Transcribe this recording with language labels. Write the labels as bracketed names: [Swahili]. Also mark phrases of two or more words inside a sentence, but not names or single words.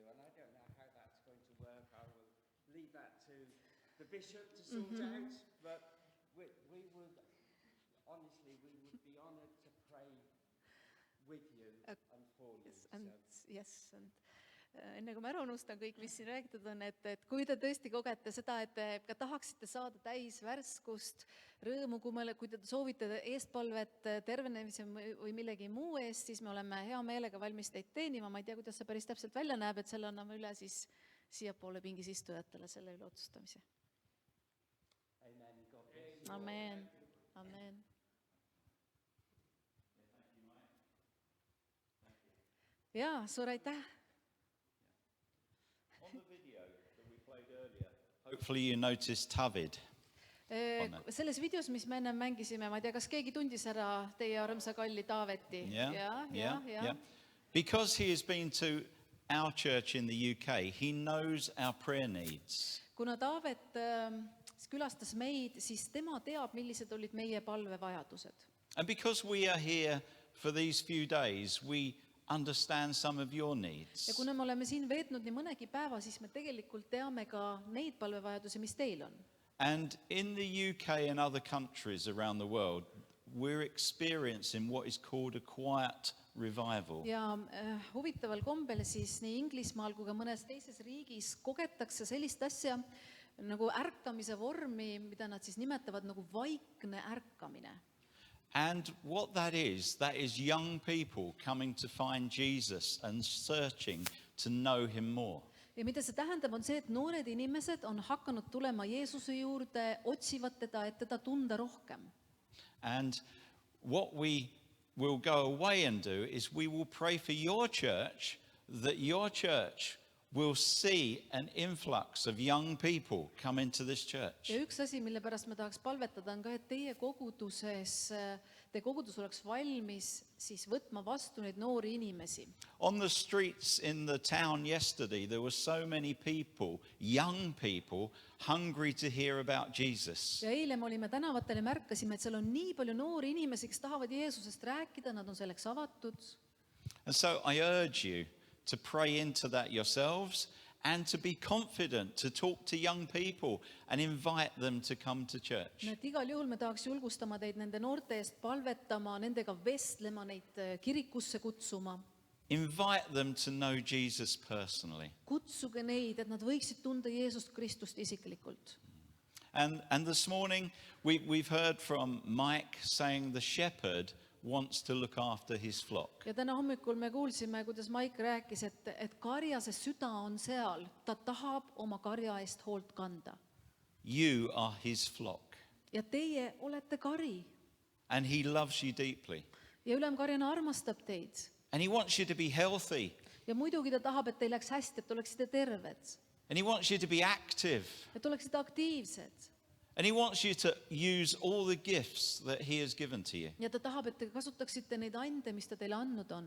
[English] And I don't know how that's going to work. I will leave that to the bishop to sort out. But we would, honestly, we would be honored to pray with you and for you. Yes, [Estonian] enne kui ma ära unustan kõik, mis siin räägitud on, et kui te tõesti kogete seda, et te ka tahaksite saada täis värskust, rõõmu, kui te soovite eestpalvet tervenemise või millegi muu eest, siis me oleme hea meelega valmis teid teenima. Ma ei tea, kuidas see päris täpselt välja näeb, et selle anname üle siis siiapoole pingis istujatele selle üle otsustamise. [English] Amen. God bless you. Amen. Amen. [Estonian] Jaa, suur aitäh. [English] On the video that we played earlier, hopefully you noticed Tavid. [Estonian] Selles videos, mis me enne mängisime, ma ei tea, kas keegi tundis ära teie armsa kalli Taaveti? [English] Yeah. Because he has been to our church in the UK, he knows our prayer needs. [Estonian] Kuna Taavet külastas meid, siis tema teab, millised olid meie palvevajadused. [English] And because we are here for these few days, we understand some of your needs. [Estonian] Ja kuna me oleme siin veetnud nii mõnegi päeva, siis me tegelikult teame ka neid palvevajadusi, mis teil on. [English] And in the UK and other countries around the world, we're experiencing what is called a quiet revival. [Estonian] Ja huvitaval kombel siis nii Inglismaal kui ka mõnes teises riigis kogetakse sellist asja nagu ärkamise vormi, mida nad siis nimetavad nagu vaikne ärkamine. [English] And what that is young people coming to find Jesus and searching to know him more. [Estonian] Ja mida see tähendab, on see, et noored inimesed on hakanud tulema Jeesuse juurde, otsivad teda, et teda tunda rohkem. [English] And what we will go away and do is we will pray for your church, that your church will see an influx of young people come into this church. [Estonian] Ja üks asi, mille pärast ma tahaks palvetada, on ka, et teie kogudus oleks valmis siis võtma vastu neid noori inimesi. [English] On the streets in the town yesterday, there were so many people, young people, hungry to hear about Jesus. [Estonian] Ja eile me olime tänavatel ja märkasime, et seal on nii palju noori inimesi, kes tahavad Jeesusest rääkida, nad on selleks avatud. [English] And so I urge you to pray into that yourselves and to be confident to talk to young people and invite them to come to church. [Estonian] Et igal juhul me tahaks julgustama teid nende noorte eest palvetama, nendega vestlema, neid kirikusse kutsuma. [English] Invite them to know Jesus personally. [Estonian] Kutsuge neid, et nad võiksid tunda Jeesust Kristust isiklikult. [English] And this morning we've heard from Mike saying the shepherd wants to look after his flock. [Estonian] Ja täna hommikul me kuulsime, kuidas Mike rääkis, et karjase süda on seal, ta tahab oma karja eest hoolt kanda. [English] You are his flock. [Estonian] Ja teie olete kari. [English] and he loves you deeply. [Estonian] ja ülemkarjana armastab teid. [English] And he wants you to be healthy. [Estonian] Ja muidugi ta tahab, et teil läks hästi, et oleksite terved, [English] And he wants you to be active. [Estonian] et oleksite aktiivsed. [English] And he wants you to use all the gifts that he has given to you. [Estonian] Ja ta tahab, et te kasutaksite neid ande, mis ta teile andnud on.